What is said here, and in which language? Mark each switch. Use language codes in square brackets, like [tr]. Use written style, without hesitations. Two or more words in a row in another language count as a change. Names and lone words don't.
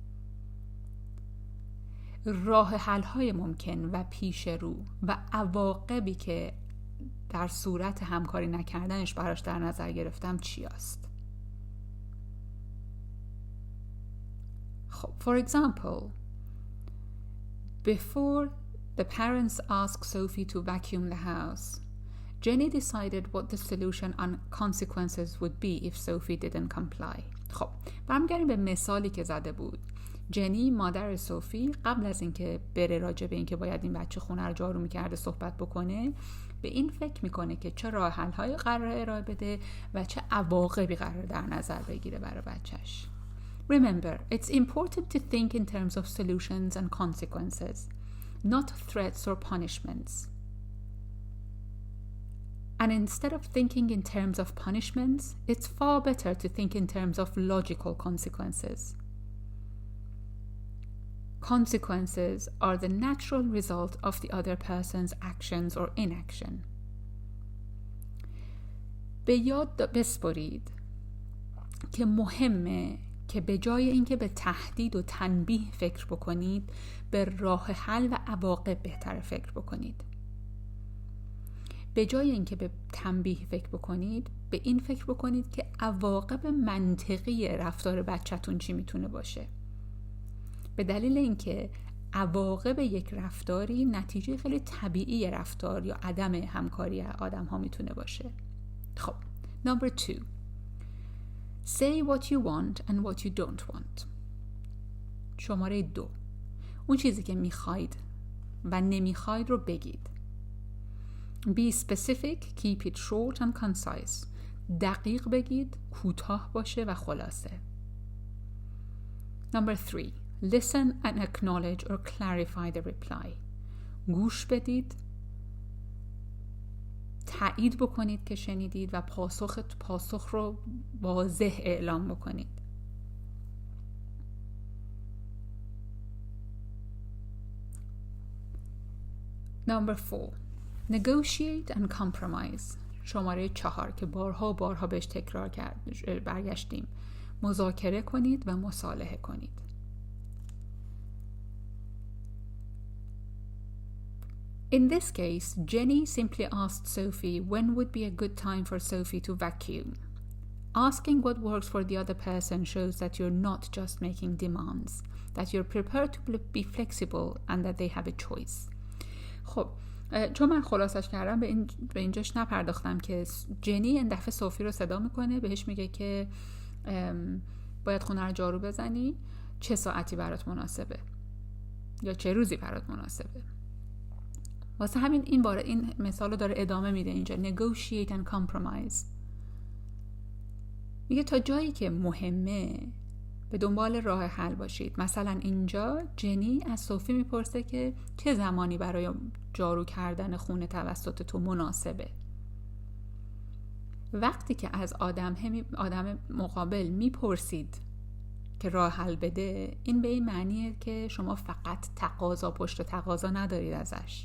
[fa] راه حل‌های ممکن و پیش رو و عواقبی که در صورت همکاری نکردنش براش در نظر گرفتم چی است؟ خب, [en] for example, before the parents asked Sophie to vacuum the house, Jenny decided what the solution and consequences would be if Sophie didn't comply. [fa] خب, برمیگردیم به مثالی که زده بود. جنی مادر صوفی قبل از اینکه بره راجع به اینکه باید این بچه خونه رو جارو می‌کرده صحبت بکنه، به این فکر میکنه که چه راه حل‌هایی قراره ارائه بده و چه عواقبی قراره در نظر بگیره برای بچه‌ش. [en] Remember, it's important to think in terms of solutions and consequences, not threats or punishments. And instead of thinking in terms of punishments, it's far better to think in terms of logical consequences. Consequences are the natural result of the other person's actions or inaction. [fa] به یاد بسپارید که مهمه که به جای اینکه به تهدید و تنبیه فکر بکنید، به راه حل و عواقب بهتر فکر بکنید. به جای اینکه به تنبیه فکر بکنید، به این فکر بکنید که عواقب منطقی رفتار بچه‌تون چی میتونه باشه. به دلیل اینکه عواقب یک رفتاری نتیجه خیلی طبیعی رفتار یا عدم همکاری آدم‌ها میتونه باشه. خب, [en] number 2. Say what you want and what you don't want. [fa] شماره 2. اون چیزی که میخواید و نمیخواید رو بگید. [en] Be specific, keep it short and concise. [fa] دقیق بگید، کوتاه باشه و خلاصه. [en] Number 3. Listen and acknowledge or clarify the reply. [fa] گوش بدید، تایید بکنید که شنیدید و پاسخ رو واضح اعلام بکنید. [en] Number 4. Negotiate and compromise. [fa] شماره 4 که بارها بهش تکرار برگشتیم. مذاکره کنید و مصالحه کنید. [en] In this case, Jenny simply asked Sophie when would be a good time for Sophie to vacuum. Asking what works for the other person shows that you're not just making demands, that you're prepared to be flexible and that they have a choice. [fa] خب چون من خلاصش کردم به اینجاش نپرداختم که جنی این دفعه صوفی رو صدا میکنه، بهش میگه که باید خونه رو جارو بزنی، چه ساعتی برات مناسبه یا چه روزی برات مناسبه. واسه همین این مثال رو داره ادامه میده اینجا. [en] Negotiate and compromise. [fa] میگه تا جایی که مهمه به دنبال راه حل باشید. مثلا اینجا جنی از صوفی میپرسه که چه زمانی برای جارو کردن خونه توسط تو مناسبه. وقتی که از آدم مقابل میپرسید که راه حل بده، این به این معنیه که شما فقط تقاضا پشت تقاضا ندارید ازش.